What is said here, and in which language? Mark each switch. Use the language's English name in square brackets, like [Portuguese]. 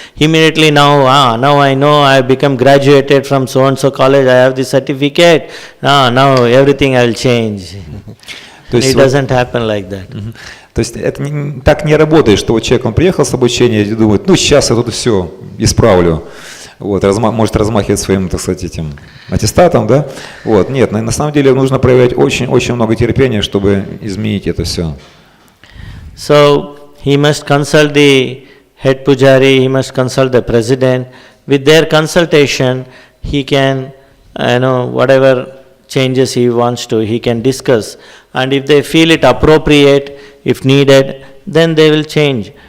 [English] Immediately now I know I have become graduated from so and so college, I have the certificate, now everything I will change. It doesn't happen like that. [Russian] То есть это так не работает, что вот человек, он приехал с обучения и думает, ну сейчас я тут все исправлю. Вот, может размахивать своим, так сказать, этим аттестатом, да? Вот, нет, на самом деле нужно проявлять очень много терпения, чтобы изменить это все. [English] So he must consult the head pujari, he must consult the president. With their consultation, he can, whatever changes he wants to, he can discuss. And if they feel it appropriate, if needed, then they will change.